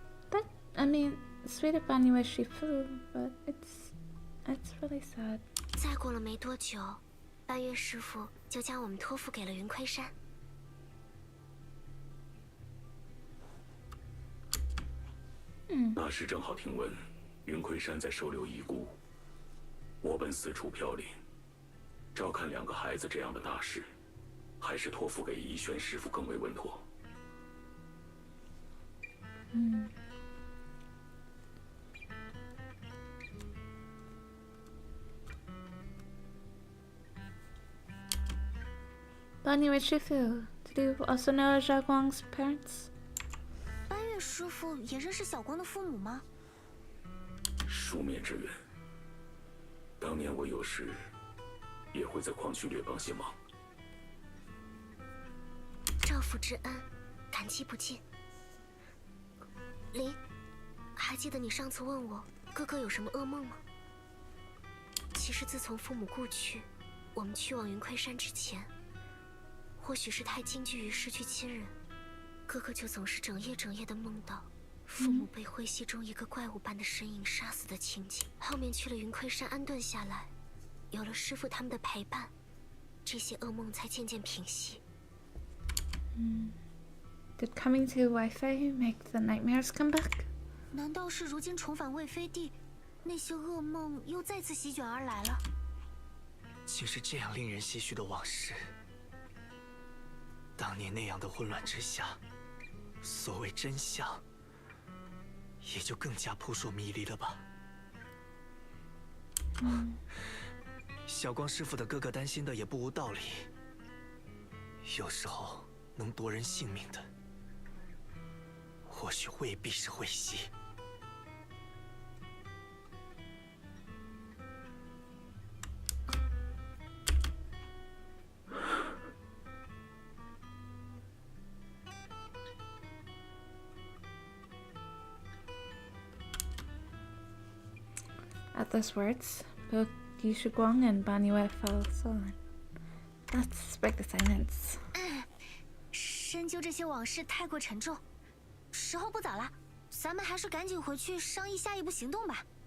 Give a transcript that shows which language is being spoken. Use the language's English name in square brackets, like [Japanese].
[English] That, I mean, sweet of Banyue Shifu, but it's really sad. [Chinese] 再过了没多久，班月师傅就将我们托付给了云亏山。那时正好听闻云亏山在收留遗孤，我本四处飘零，照看2个孩子这样的大事，还是托付给怡轩师傅更为稳妥。 [English] Banyue Shifu, did you also know Zhao Guang's parents? [Chinese] 班月师傅也认识小光的父母吗？书面之缘。当年我有时也会在矿区略帮些忙。照父之恩，感激不尽。林，还记得你上次问我哥哥有什么噩梦吗？其实自从父母故去，我们去往云亏山之前，或许是太惊惧于失去亲人，哥哥就总是整夜的梦到父母被晦息中一个怪物般的身影杀死的情景。后面去了云亏山安顿下来，有了师傅他们的陪伴，这些噩梦才渐渐平息。 [English] Did coming to Wi-Fi make the nightmares come back? [Chinese] 难道是如今重返魏飞地，那些噩梦又再次席卷而来了？竟是这样令人唏嘘的往事。当年那样的混乱之下，所谓真相也就更加扑朔迷离了吧。小光师傅的哥哥担心的也不无道理。有时候能夺人性命的，或许未必是晦息。 [English] At those words, both Yushu Guang and Banyue fell silent. That's big silence. [Chinese] 深究这些往事太过沉重，时候不早了，咱们还是赶紧回去商议下一步行动吧。